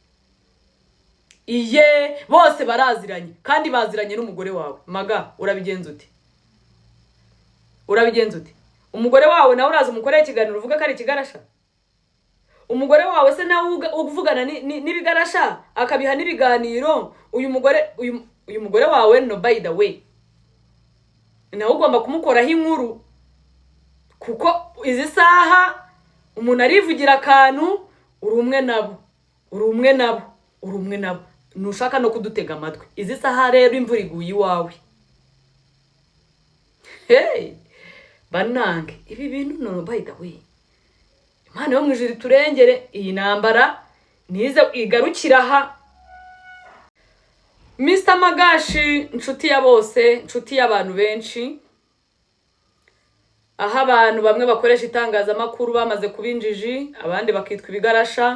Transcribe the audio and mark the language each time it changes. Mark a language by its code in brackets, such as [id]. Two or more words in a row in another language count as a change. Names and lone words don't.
[rw] Iye bose baraziranye, kandi baziranye n'umugore wawe. Maga urabigenza ute? Umugore wawe nawe uraza umukoreye ikiganiro uvuga ko ari ikigarasha? Umugore wawe se nawe uvugana n'ibigarasha akabiha n'ibiganiro? Uyu mugore wawe, no, [en] by the way, [rw] nawe ugomba kumukoraho inkuru, kuko izi saha umuntu arivugira akantu, uri umwe nabo, nushaka no kudutega amatwi. Izi saha rero imvura iguye iwawe. Hey, banange ibi bintu, no, [en] by the way, [rw] Imana yo mwijuru turengere. Iyi ntambara nize igarukira aha. Mr. Magashi, inshuti ya bose, inshuti y'abantu benshi, aho abantu bamwe bakoresha itangazamakuru bamaze kubinjiji, abandi bakitwa ibigarasha.